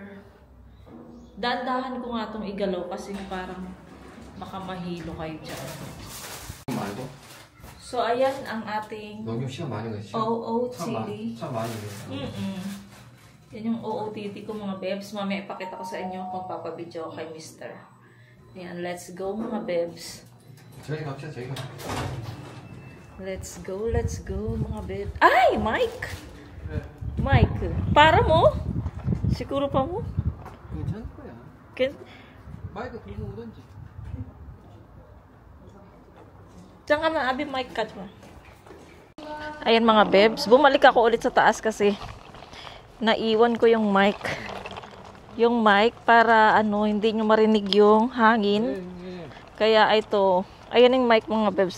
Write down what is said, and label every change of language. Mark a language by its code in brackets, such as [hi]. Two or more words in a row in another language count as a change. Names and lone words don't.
[tl] Dahan-dahan ko nga itong igalaw kasi parang baka mahilo kayo dyan. So, ayan ang ating OOTD. Yan yung OOTD ko mga bebs. Mamaya ipakita ko sa inyo kung papabidyo kay Mr. Ayan, [en] let's go [tl] mga bebs. [en] Let's go [tl] mga bebs. Ay, Mike! Mike, para mo? Siguro pa mo? [ko] 괜찮을 거야. 마이크 들고 오던지. [tl] Diyan ka na, Abi, mic cut mo. Ayan mga bebs, bumalik ako ulit sa taas kasi naiwan ko yung mic. Yung mic para hindi nyo marinig yung hangin. Kaya ito, ayan yung mic mga bebs.